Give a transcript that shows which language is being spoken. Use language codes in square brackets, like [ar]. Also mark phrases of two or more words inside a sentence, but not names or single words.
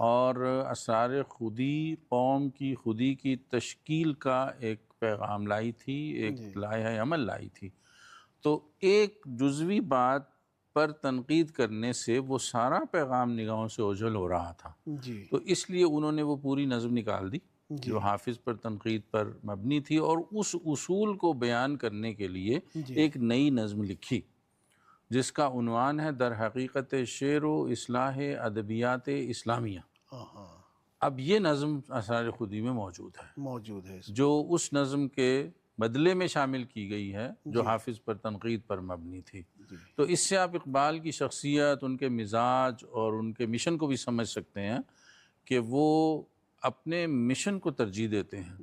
[ur] اور اسرار خودی قوم کی خودی کی تشکیل کا ایک پیغام لائی تھی، ایک لائحہ عمل لائی تھی، تو ایک جزوی بات پر تنقید کرنے سے وہ سارا پیغام نگاہوں سے اوجھل ہو رہا تھا، جی تو اس لیے انہوں نے وہ پوری نظم نکال دی جو حافظ پر تنقید پر مبنی تھی، اور اس اصول کو بیان کرنے کے لیے ایک نئی نظم لکھی جس کا عنوان ہے در حقیقت شعر و اصلاح ادبیات اسلامیہ۔ ہاں اب یہ نظم اسرار خودی میں موجود ہے، موجود ہے اس جو اس نظم کے بدلے میں شامل کی گئی ہے جو حافظ پر تنقید پر مبنی تھی۔ تو اس سے آپ اقبال کی شخصیت، ان کے مزاج اور ان کے مشن کو بھی سمجھ سکتے ہیں کہ وہ اپنے مشن کو ترجیح دیتے ہیں